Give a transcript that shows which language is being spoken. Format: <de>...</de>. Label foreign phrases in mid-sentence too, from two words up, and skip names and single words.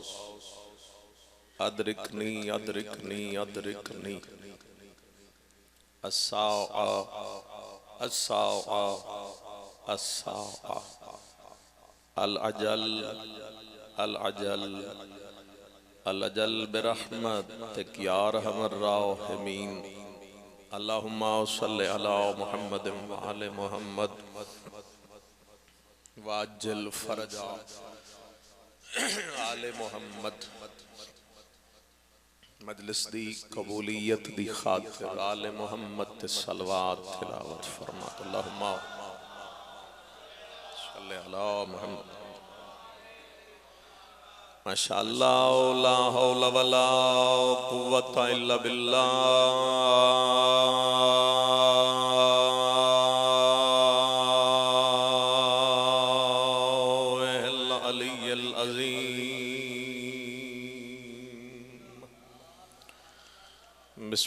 <ar>أدركني أدركني أدركني الساعة الساعة الساعة العجل العجل العجل برحمتك يا أرحم الراحمين. اللهم صل على محمد وآل محمد وعجل فرج آل محمد.</ar> <pa>مجلس دی قبولیت دی خاطر</pa> <ar>آل محمد</ar> <pa>تے صلوات تلاوت فرما.</pa> <ar>اللهم صل على محمد. ما شاء الله لا حول ولا قوة إلا بالله العلي العظيم.</ar>